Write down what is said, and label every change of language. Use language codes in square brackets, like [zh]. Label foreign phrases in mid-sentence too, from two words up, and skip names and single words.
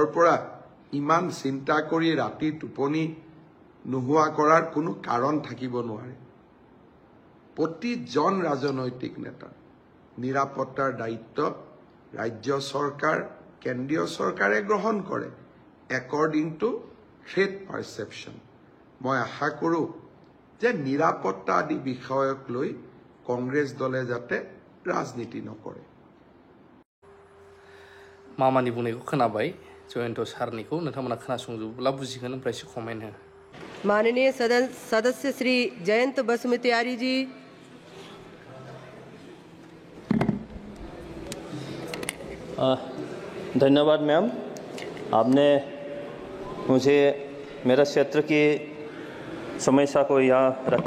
[as] পৰা ইমান চিন্তা কৰি ৰাতি টোপনি নোহোৱা কৰাৰ কোনো কাৰণ থাকিব নোৱাৰে প্ৰতিজন ৰাজনৈতিক নেতা নিৰাপত্তাৰ দায়িত্ব ৰাজ্য চৰকাৰ কেন্দ্ৰীয় চৰকাৰে গ্ৰহণ কৰে [en] according to threat perception [as] মই আশা কৰো যে নিৰাপত্তা আদি বিষয়ক লৈ কংগ্ৰেছ দলে যাতে ৰাজনীতি নকৰে [brx] मामानि बुंनायखौ खोनाबाय जयन्त सारनिखौ नोंथांमोना खोनासंजोबोब्ला बुजिगोन ओमफ्राय एसे कमेन्ट हो [hi] माननीय सदस्य श्री जयंत बसुमतारी जी धन्यवाद मैम आपने मुझे मेरा क्षेत्र की समस्या को यहाँ रखने